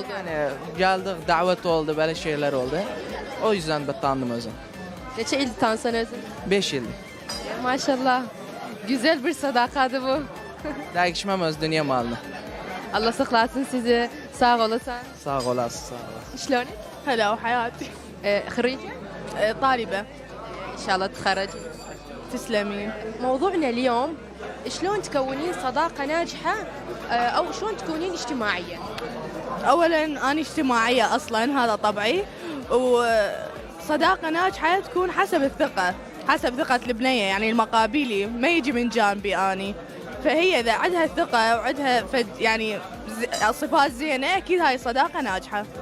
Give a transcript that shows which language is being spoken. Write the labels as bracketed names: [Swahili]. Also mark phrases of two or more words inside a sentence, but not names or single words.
[Turkish] Yani geldik davet oldu böyle şeyler oldu. O yüzden de tanıdım özüm. [Azerbaijani] Neçə ildir tanısan özün? [Turkish] 5 yıl. Maşallah. Güzel bir sadakadı bu. Değişmem öz dünya malını. [Azerbaijani] Allah saklasın sizi. Sağ olasın. Sağ olasın, sağ olasın. [Arabic] شلونك؟ هلا وحياتي. خريجة؟ طالبة. إن شاء الله تخرجي. تسلمين. موضوعنا اليوم شلون تكونين صداقة ناجحة أو شلون تكونين اجتماعية؟ أولاً أنا اجتماعية أصلاً، هذا طبعي، وصداقة ناجحة تكون حسب الثقة، حسب ثقة البنية، يعني المقابلي ما يجي من جانبي أني، فهي إذا عندها ثقة وعندها يعني صفات زينة أكيد هاي صداقة ناجحة.